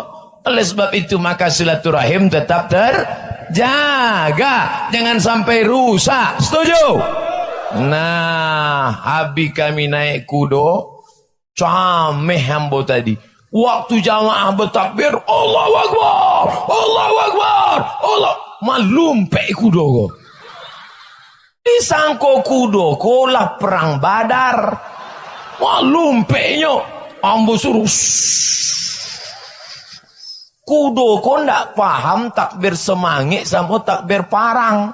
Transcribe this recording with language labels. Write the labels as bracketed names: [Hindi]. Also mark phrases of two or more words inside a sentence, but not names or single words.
[Indonesian] Oleh sebab itu maka silaturahim tetap terjaga. Jangan sampai rusak. Setuju? Nah, habis kami naik kudo, [Minangkabau] cameh hambo tadi. [Indonesian] Waktu jamaah bertakbir, [Arabic] الله أكبر، الله أكبر، الله. [Minangkabau] Malumpek kudo ko. Disangko kudo ko lah perang Badar. Wah lumpeknya. Ambo suruh. Kudo ko ndak paham takbir semangit sama takbir parang.